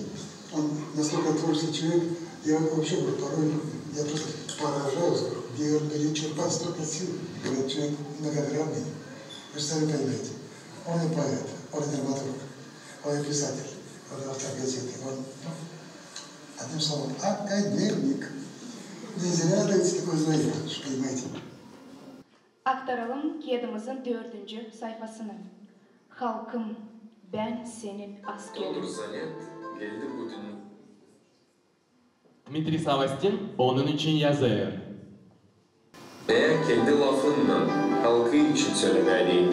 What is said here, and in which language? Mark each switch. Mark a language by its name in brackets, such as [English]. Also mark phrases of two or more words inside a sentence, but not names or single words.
[Russian] Он настолько творческий человек, я вообще говорю, порой я просто поражаюсь, где он говорит, черпать столько сил, говорит, человек многогранный. Вы же сами понимаете, он и поэт, он и драматург, он и писатель, он и автор газеты, он, одним словом, академик. Не зря дается такое звание, что понимаете. [Gagauz] Aktaralım kedimizin 4. sayfasını. Halkım, ben senin askerim. Тодор Занят geldi bugün. Dmitri Savastin onun için yazıyor. Ve kendi lafından halkı için söylemeliydi.